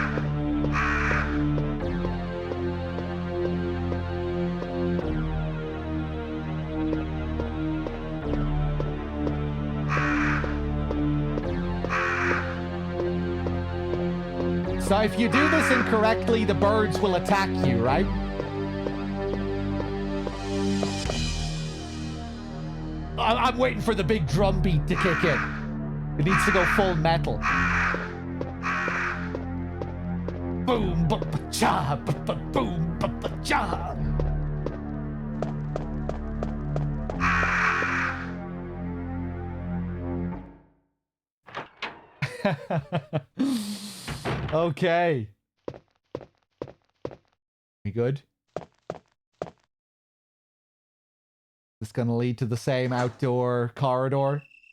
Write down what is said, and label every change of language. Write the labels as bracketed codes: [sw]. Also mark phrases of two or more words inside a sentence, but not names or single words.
[en] So if you do this incorrectly, the birds will attack you, right? I'm waiting for the big drum beat to kick in. It needs to go full metal. Boom, ba-ba-cha, ba-ba-boom, ba-ba-cha. Okay. We good? This is gonna lead to the same outdoor corridor.